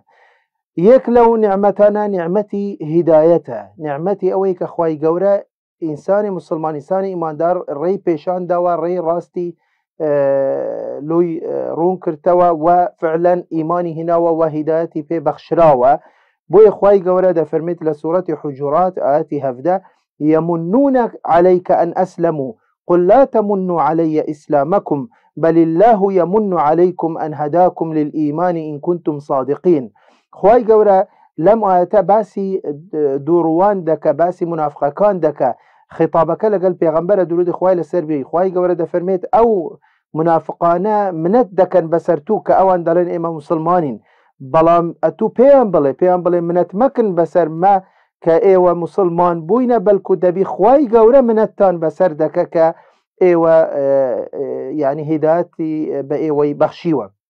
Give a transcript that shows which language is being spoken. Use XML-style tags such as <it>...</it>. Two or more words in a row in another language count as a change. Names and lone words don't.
<ckb>یەک لەو نعمەتانە نعمەتی هیدایەتە، نعمەتی ئەوەی کە خوای گەورە ئینسانی مسلمان، ئینسانی ئیماندار ڕێی پێشان داوە، ڕێی ڕاستی لۆی ڕوون کردەوە و فعلەن ئیمانی هیناوە و هیدایەتی پێ بەخشراوە. بۆیە خوای گەورە دەفەرمێت لە سوورەتی حوجورات ئاەتی 17</ckb> <ar>يمنون عليك أن أسلموا قل لا تمنوا علي إسلامكم بل الله يمن عليكم أن هداكم للإيمان إن كنتم صادقين.</ar> <ckb>خوای گەورە لەم ئاەتە باسی دووڕوان دەکە، باسی منافقەکان دەکە، خیتابەکە لەگەڵ پێغەمبەرە درودی خوای لەسەر بێ. خوای گەورە دەفەرمێت ئەو منافقانە منەت دەکەن بەسەر تو کە ئەوان دەڵێن ئێمە مسلمانین، بەڵام ئەتوو پێیان بڵێ منەت مەکن بەسەر مە کە ئێوە مسلمان بووینە، بەلکو دەبی خوای گەورە منەتتان بەسەر دەکە کە ئێوە یعنی هیدایەتی بە ئێوەی بەخشیوە.</ckb>